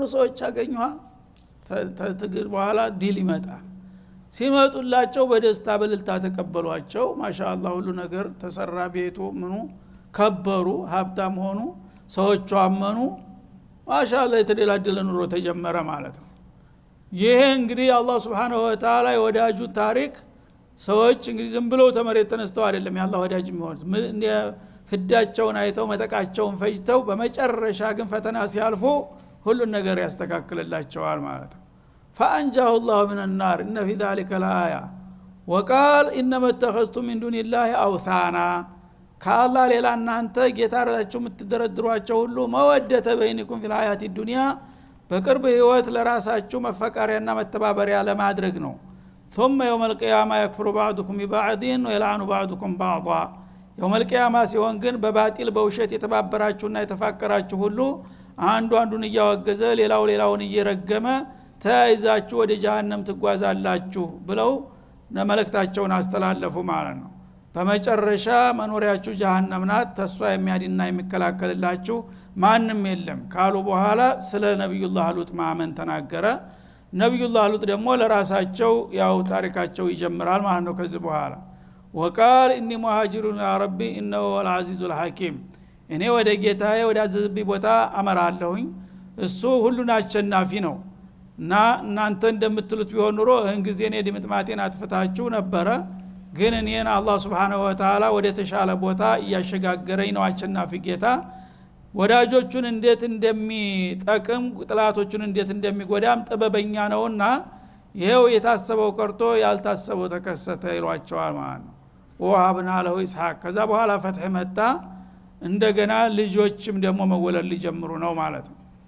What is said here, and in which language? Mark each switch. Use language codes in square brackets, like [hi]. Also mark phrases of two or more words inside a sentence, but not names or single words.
[am] ሰዎች አገኙዋ ተትግል በኋላ ዲል ይመጣል ሲመጡላቸው በደስታ በልልታ ተቀበሏቸው ማሻአላህ ሁሉ ነገር ተሰራ ቤቱ ምኑ ከበሩ ሀብታም ሆኑ ሰዎቹ አመኑ ማሻአላህ የተደላደለ ኑሮ ተጀመረ ማለት ነው ይሄ እንግዲህ አላህ [ar] سبحانه وتعالى [am] የወዳጁ ታሪክ ሰዎች እንግዲህ ዝም ብለው ተመሬት ተነስተው አይደለም ያላህ ወዳጅ የሚሆኑት ፍዳቸውን አይተው መጠቃቸውን ፈጅተው በመጨረሻ ግን ፈተና ሲያልፉ ሁሉ ነገር ያስተካክልላቸዋል ማለት ነው [ar] فانجاه الله من النار ان في ذلك الايه وقال انما اتخذتم من دون الله اوثانا [am] ከአላህ ሌላ እናንተ ጌታ አላችሁ የምትደረድሯቸው ሁሉ [ar] مودة بينكم في الحياه الدنيا [am] በቅርብ ህይወት ለራሳችሁ መፈቃሪያና መተባበሪያ ለማድረግ ነው [ar] ثم يوم القيامه يكفر بعضكم ببعض ويلعن بعضكم بعضا يوم القيامه [am] ሲሆን ግን በባጢል በውሸት የተባበራችሁና የተፋቀራችሁ ሁሉ አንዱ አንዱን እያወገዘ ሌላውን እየረገመ ተይዛችሁ ወደ ጀሃነም ትጓዛላችሁ ብለው መልእክታቸውን አስተላለፉ ማለት ነው በመጨረሻ መኖሪያችሁ ጀሃነም ናት ተስፋ የሚያድና የሚከላከልላችሁ ማንም የለም ካሉ በኋላ ስለ ነብዩላህ ሉጥ ማመን ተናገረ ነብዩላህ ሉጥ ደግሞ ለራሳቸው ያው ታሪካቸው ይጀምራል ማለት ነው ከዚህ በኋላ [ar] وقال اني مهاجر يا ربي انه هو العزيز الحكيم [am] እኔ ወደ ጌታዬ ወደ አዘዝብኝ ቦታ አመራለሁኝ እሱ ሁሉን አሸናፊ ነው እና እናንተ እንደምትሉት ቢሆን ኑሮ እን ጊዜ እኔ ድምጥማቴን አጥፍታችሁ ነበረ ግን እኔን አላህ [ar] سبحانه وتعالى [am] ወደ ተሻለ ቦታ ያሸጋገረኝ ነው አሸናፊ ጌታ ወዳጆቹን እንዴት እንደሚጠቅም ጥላቶቹን እንዴት እንደሚጎዳም ጥበበኛ ነውና ይሄው የታሰበው ቀርቶ ያልታሰበው ተከሰተ ይሏቸዋል ማለት ነው [ar] وهبنا له إسحاق [am] ከዛ በኋላ ፈትህ መጣ እንደገና ልጆችም ደግሞ መወለድ ሊጀምሩ ነው ማለት ነው